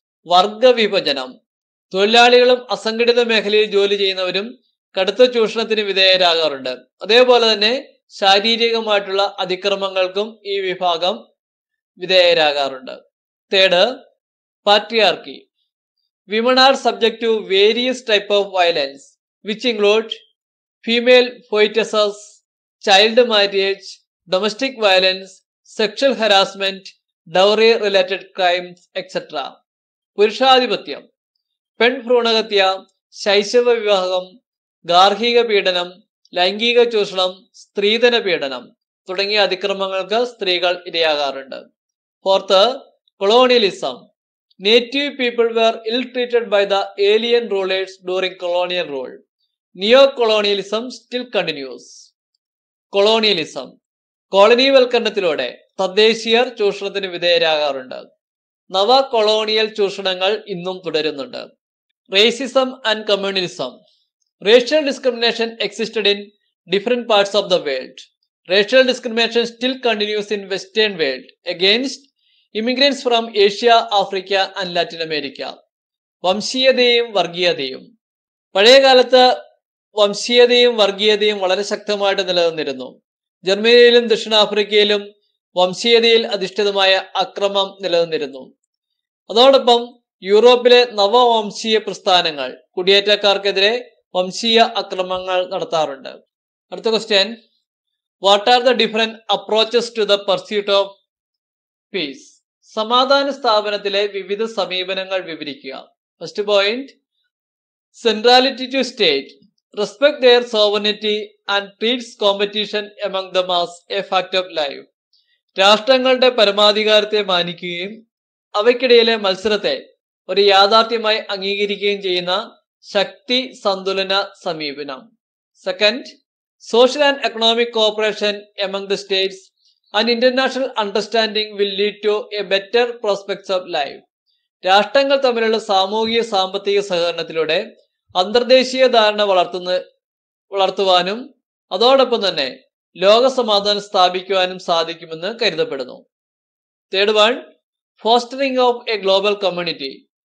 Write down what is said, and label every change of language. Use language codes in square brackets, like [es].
[ml] വർഗ വിഭജനം. തൊഴിലാളികളും അസംഘടിത മേഖലയിൽ ജോലി ചെയ്യുന്നവരും കടുത്ത ചൂഷണത്തിന് വിധേയരാകാറുണ്ട്. അതേപോലെ തന്നെ ശാരീരികമായിട്ടുള്ള അതിക്രമങ്ങൾക്കും ഈ വിഭാഗം വിധേയരാകാറുണ്ട്. Third, [en] Patriarchy. Women are subject to various types of violence, which include female poetesses, child marriage, domestic violence, sexual harassment, dowry-related crimes, etc. [ml] പുരുഷാധിപത്യം, പെൺഭ്രൂണഹത്യ, ശൈശവ വിവാഹം, ഗാർഹിക പീഡനം, ലൈംഗിക ചൂഷണം, സ്ത്രീധന പീഡനം തുടങ്ങിയ അതിക്രമങ്ങൾക്ക് സ്ത്രീകൾ ഇരയാകാറുണ്ട്. [en] Fourth, colonialism. Native people were ill-treated by the alien rulers during colonial rule. Neo-colonialism still continues. Colonialism. [ml] കോളനിവൽക്കരണത്തിലൂടെ തദ്ദേശീയർ ചൂഷണത്തിന് വിധേയരാകാറുണ്ട്. നവ കൊളോണിയൽ ചൂഷണങ്ങൾ ഇന്നും തുടരുന്നുണ്ട്. [en] Racism and communalism. Racial discrimination existed in different parts of the world. Racial discrimination still continues in Western world against immigrants from Asia, Africa and Latin America. [ml] വംശീയതയും വർഗീയതയും. പഴയകാലത്ത് വംശീയതയും വർഗീയതയും വളരെ ശക്തമായിട്ട് നിലനിന്നിരുന്നു. ജർമ്മനിയിലും ദക്ഷിണാഫ്രിക്കയിലും വംശീയതയിൽ അധിഷ്ഠിതമായ അക്രമം നിലനിന്നിരുന്നു. അതോടൊപ്പം യൂറോപ്പിലെ നവവംശീയ പ്രസ്ഥാനങ്ങൾ കുടിയേറ്റക്കാർക്കെതിരെ വംശീയ അക്രമങ്ങൾ നടത്താറുണ്ട്. അടുത്ത [en] Question, what are the different approaches to the pursuit of peace? [ml] സമാധാന സ്ഥാപനത്തിലെ വിവിധ സമീപനങ്ങൾ വിവരിക്കുക. [en] First point, centrality to state, respect their sovereignty and treats competition among them as a fact of life. [ml] രാഷ്ട്രങ്ങളുടെ പരമാധികാരത്തെ മാനിക്കുകയും അവയ്ക്കിടയിലെ മത്സരത്തെ ഒരു യാഥാർത്ഥ്യമായി അംഗീകരിക്കുകയും ചെയ്യുന്ന ശക്തി സന്തുലന സമീപനം. [en] Second, social and economic cooperation among the states and international understanding will lead to a better prospects of life. [ml] രാഷ്ട്രങ്ങൾ തമ്മിലുള്ള സാമൂഹിക സാമ്പത്തിക സഹകരണത്തിലൂടെ അന്തർദേശീയ ധാരണ വളർത്തുവാനും അതോടൊപ്പം തന്നെ ലോക സമാധാനം സ്ഥാപിക്കുവാനും സാധിക്കുമെന്ന് കരുതപ്പെടുന്നു. [en] Third one, fostering of a global community.